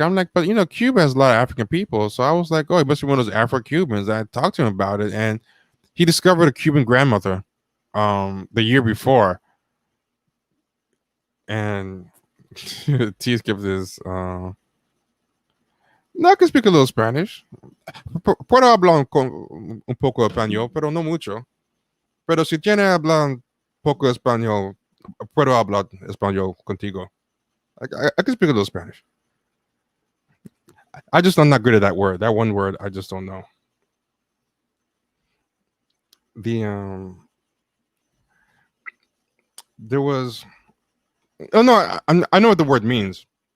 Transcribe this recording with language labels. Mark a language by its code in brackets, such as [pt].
[en] I'm like, but you know, Cuba has a lot of African people, so I was like, oh, he must be one of those Afro-Cubans. I talked to him about it, and he discovered a Cuban grandmother the year before, and T skipped this. No, I can speak a little Spanish. [es] Puedo hablar un poco español, pero no mucho. Pero si tiene hablar un poco español, puedo hablar español contigo. [en] I can speak a little Spanish. I'm not good at that word. That one word, I just don't know. There was. Oh no, I know what the word means.